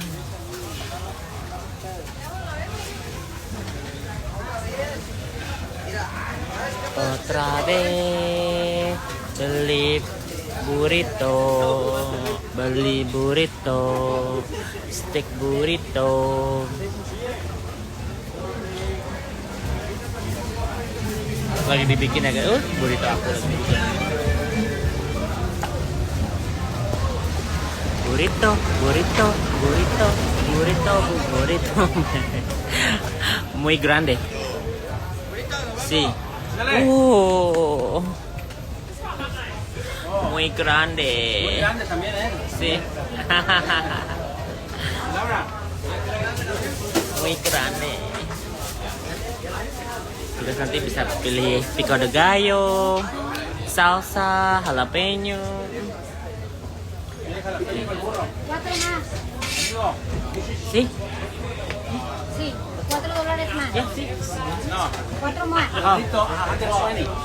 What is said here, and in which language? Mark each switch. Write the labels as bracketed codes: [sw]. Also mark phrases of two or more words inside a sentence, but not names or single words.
[es] Otra vez [id] beli burrito, steak burrito. Lagi dibikin ya guys, burrito aku lagi bikin. Burrito. [es] Muy grande. Sí. Muy grande. Muy grande también, ¿eh? Sí. Muy grande. [id] Terus nanti bisa pilih pico de gallo, salsa, jalapeno. [es] Cuatro más. Sí. Sí, $4 más. Ya, sí. No. Cuatro más. Listo, $120.